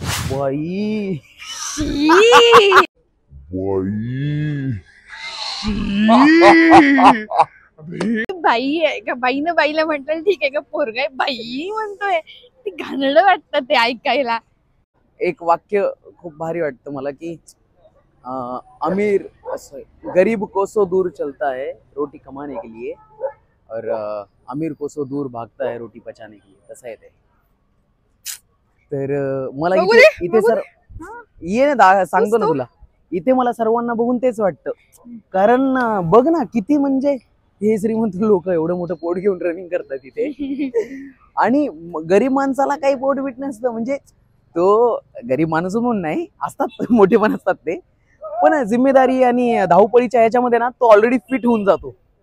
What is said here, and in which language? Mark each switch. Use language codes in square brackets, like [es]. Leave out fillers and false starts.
[mr] बाई बाई आहे का? बाईनं बाईला म्हटलं ठीक आहे का? पोरगा आहे बाई म्हणतोय. ते घाणेरडं वाटतं ते ऐकायला. एक वाक्य खूप भारी वाटतं मला की [hi] अमीर गरीब कोसो दूर चलता है रोटी कमाने के लिए और अमीर कोसो दूर भागता है रोटी पचाने के लिए. [mr] तसं आहे ते. तर मला इथे सर ये ना सांगतो ना तुला. इथे मला सर्वांना बघून तेच वाटतं. कारण बघ ना किती म्हणजे हे श्रीमंत लोक एवढं मोठं पोट घेऊन रनिंग करतात इथे. आणि गरीब माणसाला काही पोट बीट नसतं. म्हणजे तो गरीब माणूस म्हणून नाही, असतात मोठे पण असतात ते, पण जिम्मेदारी आणि धावपळीच्या ह्याच्यामध्ये ना तो ऑलरेडी फिट होऊन जातो.